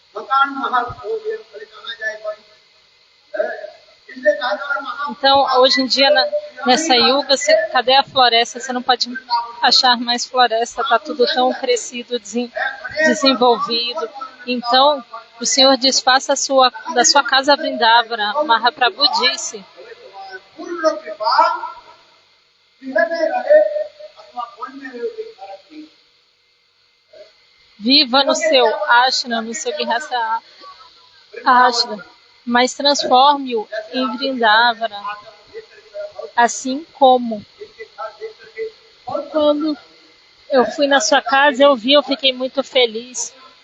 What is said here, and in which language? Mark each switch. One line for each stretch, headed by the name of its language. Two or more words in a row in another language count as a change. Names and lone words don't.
Portuguese: Então, hoje em dia, nessa yuga, cadê a floresta? Você não pode achar mais floresta, está tudo tão crescido, desenvolvido. Então, O Senhor diz, faça da sua casa Vrindavana. Mahaprabhu disse,
Hindi: पूर्ण कृपा गृह में रहे अथवा वन में रहे कोई फर्क नहीं।
Portuguese: viva no seu ashram, no seu
Sanskrit: गृहस्थ आश्रम,
Portuguese: mas transforme-o em Vrindavana. Assim como quando eu fui na sua casa, eu fiquei muito feliz.